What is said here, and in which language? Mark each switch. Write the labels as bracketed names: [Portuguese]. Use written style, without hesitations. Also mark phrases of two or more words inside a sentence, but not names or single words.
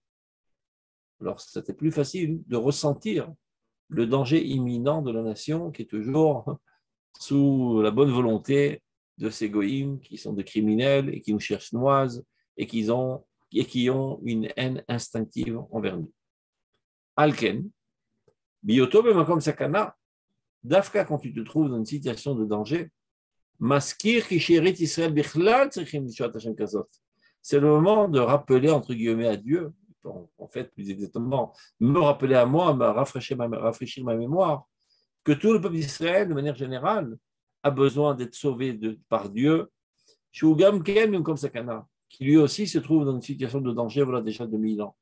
[French] Alors, c'était plus facile de ressentir le danger imminent de la nation qui est toujours sous la bonne volonté de ces goïms qui sont des criminels et qui nous cherchent noises et qui ont une haine instinctive envers nous. [Hebrew] על כן, בהיותו במקום סכנה, [French] dafka quand tu te trouves dans une situation de danger, [Hebrew] מזכיר כי שארית ישראל בכלל צריכים לתשועת השם כזאת. [French] C'est le moment de rappeler entre guillemets à Dieu, en fait plus exactement, me rappeler à moi, me rafraîchir ma mémoire, que tout le peuple d'Israël, de manière générale, a besoin d'être sauvé par Dieu, qui lui aussi se trouve dans une situation de danger, voilà déjà de 1000 ans.